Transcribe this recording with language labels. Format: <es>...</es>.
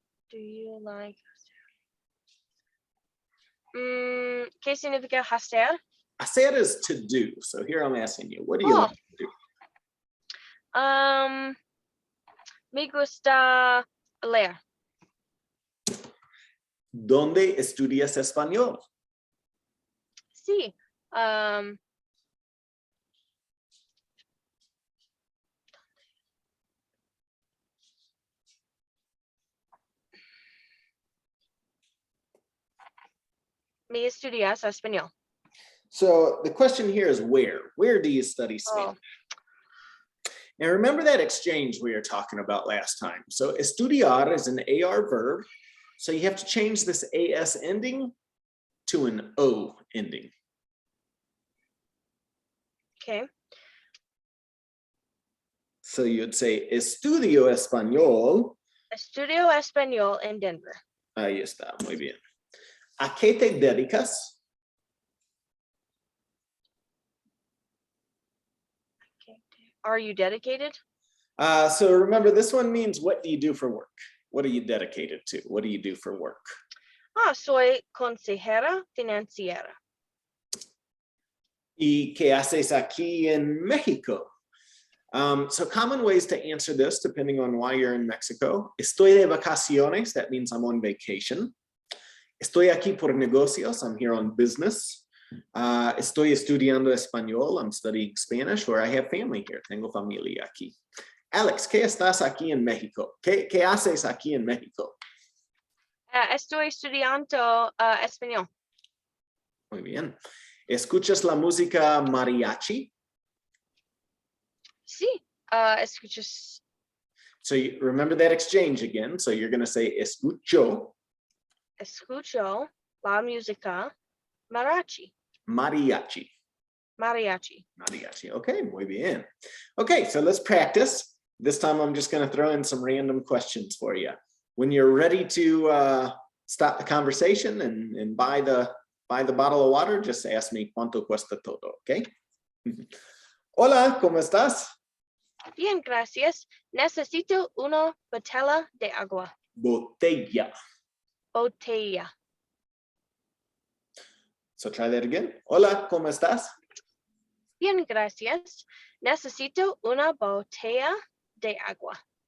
<en>Do you like</en> <es>¿qué significa hacer?</es> <en>Hacer is to do. So here I'm asking you, what do you like to do?</en> <es>Me gusta leer. ¿Dónde estudias español? Sí. Me estudias español.</es> <en>So the question here is where? Where do you study Spanish? Now remember that exchange we were talking about last time. So estudiar is an AR verb. So you have to change this AS ending to an O ending. Okay. So you'd say</en> <es>estudio español. Estudio español en Denver. Ahí está, muy bien. ¿A qué te dedicas?</es> <en>Are you dedicated? So remember, this one means what do you do for work? What are you dedicated to? What do you do for work?</en> <es>Soy consejera financiera. ¿Y qué haces aquí en México?</es> <en>So common ways to answer this, depending on why you're in Mexico.</en> <es>Estoy de vacaciones,</es> <en>that means I'm on vacation.</en> <es>Estoy aquí por negocios,</es> <en>I'm here on business.</en> <es>Estoy estudiando español,</es> <en>I'm studying Spanish, or I have family here,</en> <es>tengo familia aquí. Alex, ¿qué estás aquí en México? ¿Qué haces aquí en México? Estoy estudiando español. Muy bien. ¿Escuchas la música mariachi? Sí, escuchas.</es> <en>So you remember that exchange again. So you're going to say escucho.</en> <es>Escucho la música mariachi. Mariachi. Mariachi.</es> <en>Mariachi. Okay,</en> <es>muy bien.</es> <en>Okay, so let's practice. This time I'm just going to throw in some random questions for you. When you're ready to stop the conversation and buy the bottle of water, just ask me</en> <es>cuánto cuesta todo,</es> <en>okay?</en> <es>Hola, ¿cómo estás? Bien, gracias. Necesito una botella de agua. Botella. Botella.</es> <en>So try that again.</en> <es>Hola, ¿cómo estás? Bien, gracias. Necesito una botella de agua.</es>